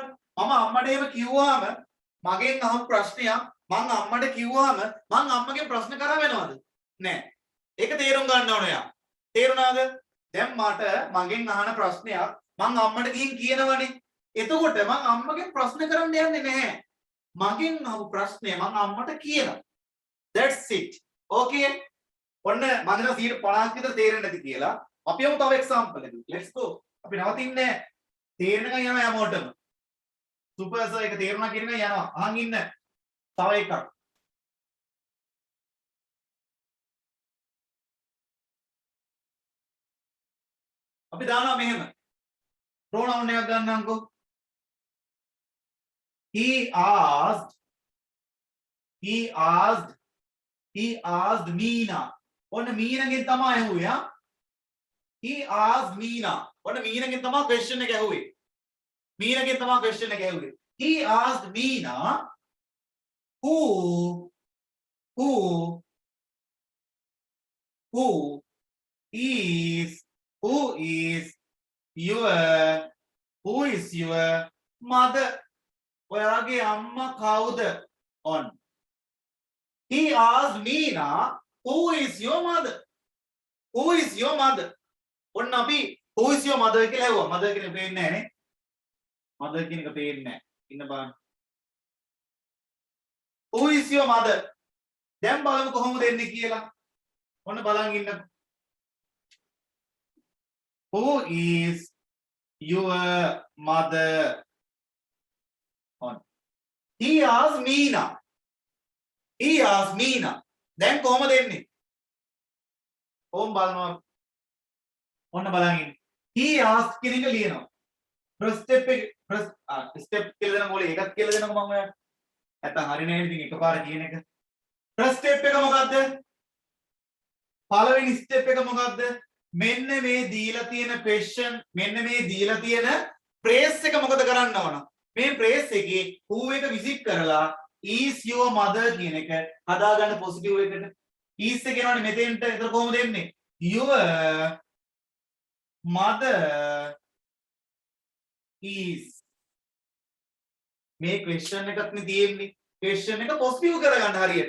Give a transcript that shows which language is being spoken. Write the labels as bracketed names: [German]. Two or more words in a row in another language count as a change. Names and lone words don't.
[Sinhala] මම අම්මට එහෙම කිව්වහම මගෙන් අහපු ප්‍රශ්නයක් මං අම්මට කිව්වහම මං අම්මගෙන් ප්‍රශ්න කරා වෙනවද? නෑ. ඒක තේරුම් ගන්න ඕනේ යා. තේරුණාද? දැන් මට මගෙන් අහන ප්‍රශ්නයක් මං අම්මට ගිහින් කියනවනේ. එතකොට මං අම්මගෙන් ප්‍රශ්න කරන්න යන්නේ නැහැ. මගෙන් අහපු ප්‍රශ්නය මං අම්මට කියනවා. [English] That's it. Okay. [Sinhala] ඔන්න මම හිතනවා 50ක් විතර තේරෙන්නේ නැති කියලා. අපි යමු තව එක්සැම්පල් එකකට. [English] Let's go. [Sinhala] අපි නවතින්නේ නැහැ. තේරෙනකන් යනවා හැමෝටම. [English] super sir [Sinhala] එක තේරුණා කියන එක යනවා. අහන් ඉන්න. තව එකක්. අපි දානවා මෙහෙම. pronoun එකක් ගන්නම්කෝ. [English] He asked Meena. [Sinhala] ඔන්න මීනගෙන් තමයි ඇහුවේ ආ. [English] He asked Meena. [Sinhala] ඔන්න මීනගෙන් තමයි question එක ඇහුවේ. මීනගෙන් තමයි question එක ඇහුවේ. [English] He asked Meena who is your mother? [Sinhala] ඔයාගේ අම්මා කවුද? on. [English] He asked Meena who is your mother? Who is your mother? [Sinhala] ඔන්න අපි [English] who is your mother [Sinhala] කියලා ඇහුවා. mother කියන එක පේන්නේ නැහැ නේ. mother කියන එක පේන්නේ නැහැ. ඉන්න බලන්න. [English] Who is your mother? [Sinhala] දැන් බලමු කොහොමද එන්නේ කියලා. ඔන්න බලන් ඉන්න. [English] Who is your mother? on. He asked Meena. He asked Meena. [Sinhala] දැන් කොහොමද එන්නේ? ඕම් බලනවා. ඔන්න බලන් ඉන්න. [English] He asked [Sinhala] කියන එක ලියනවා. [English] first step [Sinhala] එක step කියලා දෙනකොට ඒකත් කියලා දෙනවා මම ඔයාලට. නැත්තම් හරිනේ නේද ඉතින් එකපාර කියන එක. [English] first step [Sinhala] එක මොකද්ද? පළවෙනි step එක මොකද්ද? මෙන්න මේ දීලා තියෙන question මෙන්න මේ දීලා තියෙන phrase එක මොකද කරන්න ඕන? මේ phrase එකේ who එක visit කරලා [English] is your mother [Sinhala] කියන එක හදාගන්න positive එකට. is එක එනවනේ මෙතෙන්ට. ඒතර කොහොමද එන්නේ? [English] your mother is. [Sinhala] මේ question එකක් නේ තියෙන්නේ. question එක positive කරගන්න හරියට.